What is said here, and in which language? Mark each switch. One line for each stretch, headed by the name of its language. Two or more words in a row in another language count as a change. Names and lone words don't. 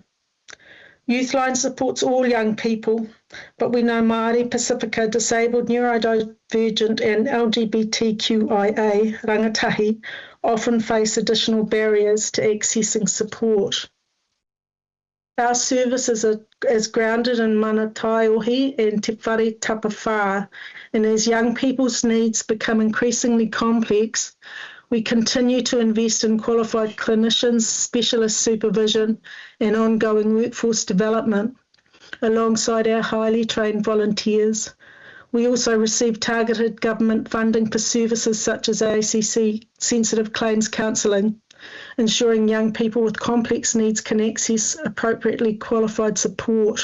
English: Youthline supports all young people, but we know Māori, Pacifica, disabled, neurodivergent and LGBTQIA rangatahi often face additional barriers to accessing support. Our service is grounded in
Māori: mana taiohi
English: and
Māori: te whare tapawhā,
English: and as young people's needs become increasingly complex, we continue to invest in qualified clinicians, specialist supervision and ongoing workforce development, alongside our highly trained volunteers. We also receive targeted government funding for services such as ACC sensitive claims counselling, ensuring young people with complex needs can access appropriately qualified support.